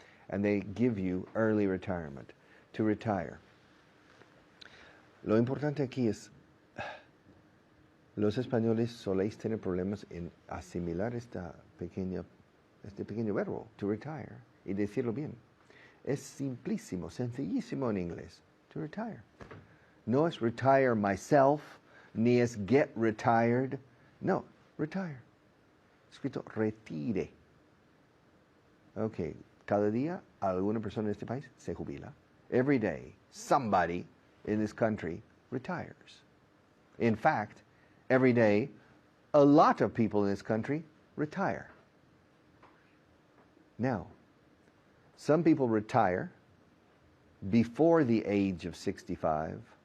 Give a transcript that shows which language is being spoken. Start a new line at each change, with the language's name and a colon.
English: And they give you early retirement, to retire.
Spanish: Lo importante aquí es, los españoles soléis tener problemas en asimilar este pequeño verbo, to retire, y decirlo bien. Es simplísimo, sencillísimo en inglés, to retire. No es retire myself, ni es get retired. No, retire. Escrito retire. Ok, cada día alguna persona en este país se jubila.
English: Every day, somebody in this country retires. In fact, every day, a lot of people in this country retire. Now, some people retire before the age of 65.